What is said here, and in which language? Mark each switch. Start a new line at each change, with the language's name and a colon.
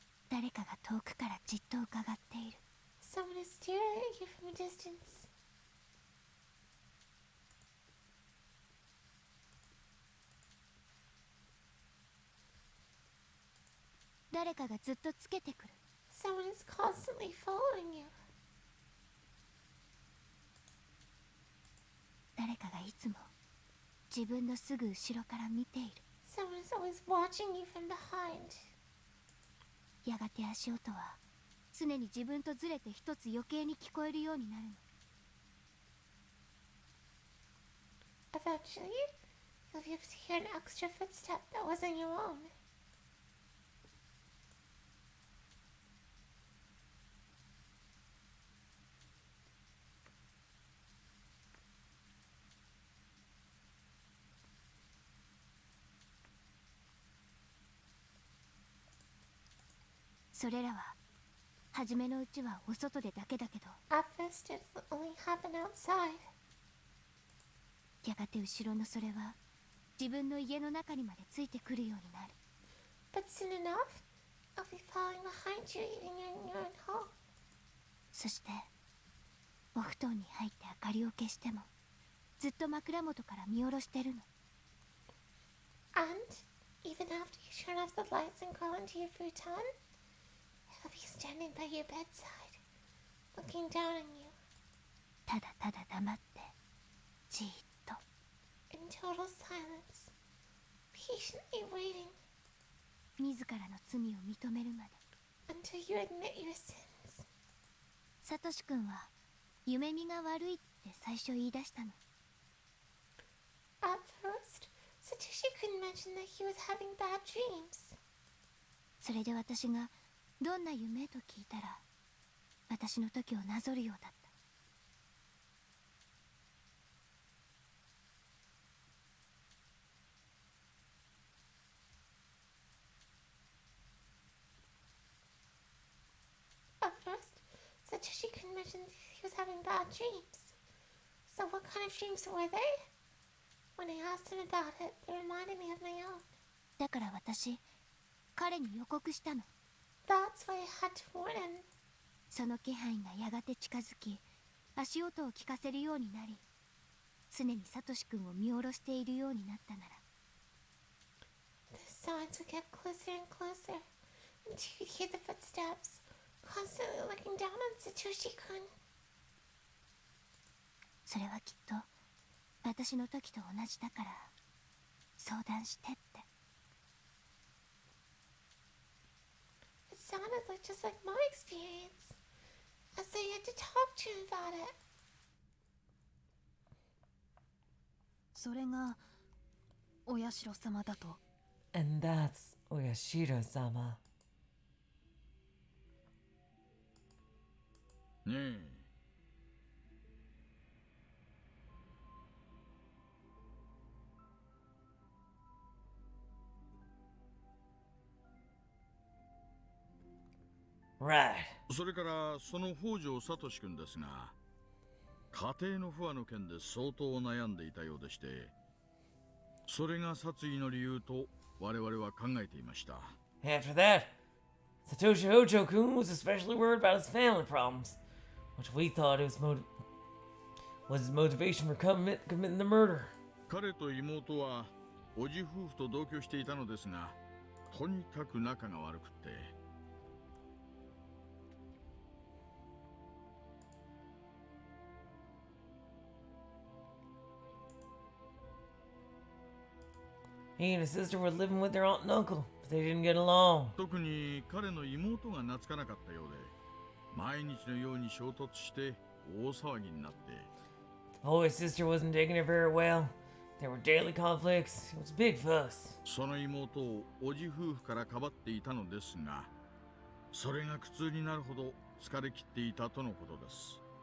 Japanese: 誰かが遠くからじっと伺っている。
English: Someone is staring at you from a distance.
Japanese: 誰かがずっとつけてくる。
English: Someone is constantly following you.
Japanese: 誰かがいつも自分のすぐ後ろから見ている。
English: Someone is always watching you from behind.
Japanese: やがて足音は常に自分とずれて一つ余計に聞こえるようになるの。
English: Eventually, you'll be able to hear an extra footstep that wasn't your own.
Japanese: それらは初めのうちはお外でだけだけど
English: At first it will only happen outside.
Japanese: やがて後ろのそれは自分の家の中にまでついてくるようになる
English: But soon enough, I'll be following behind you even in your own home.
Japanese: そしてお布団に入って明かりを消してもずっと枕元から見下ろしてるの
English: And even after you turn off the lights and crawl into your futon, I'll be standing by your bedside, looking down on you.
Japanese: ただただ黙ってじーっと
English: In total silence, patiently waiting.
Japanese: 自らの罪を認めるまで
English: Until you admit your sins.
Japanese: サトシ君は夢見が悪いって最初言い出したの
English: At first, Satoshi-kun mentioned that he was having bad dreams.
Japanese: それで私がどんな夢と聞いたら私の時をなぞるようだった
English: At first, Satoshi-kun mentioned he was having bad dreams. So what kind of dreams were they? When I asked him about it, they reminded me of my own.
Japanese: だから私、彼に予告したの
English: That's why I had to warn him.
Japanese: その気配がやがて近づき、足音を聞かせるようになり、常にサトシ君を見下ろしているようになったなら。
English: The sounds would get closer and closer, until you hear the footsteps, constantly looking down on Satoshi-kun.
Japanese: それはきっと私の時と同じだから相談してって。
English: It sounded like just like my experience, as though you had to talk to him about it.
Japanese: それがお社様だと。
English: And that's Oyashiro-sama.
Japanese: ねえ。
English: Right.
Japanese: それからその北条聡君ですが、家庭の不和の件で相当悩んでいたようでして、それが殺意の理由と我々は考えていました。
English: After that, Satoshi Hojo-kun was especially worried about his family problems, which we thought was his motivation for committing the murder.
Japanese: 彼と妹は叔父夫婦と同居していたのですが、とにかく仲が悪くって。
English: He and his sister were living with their aunt and uncle, but they didn't get along.
Japanese: 特に彼の妹が懐かなかったようで、毎日のように衝突して大騒ぎになって。
English: Oh, his sister wasn't taking it very well, There were daily conflicts. It was a big fuss.
Japanese: その妹を叔父夫婦からかばっていたのですが、それが苦痛になるほど疲れ切っていたとのことです。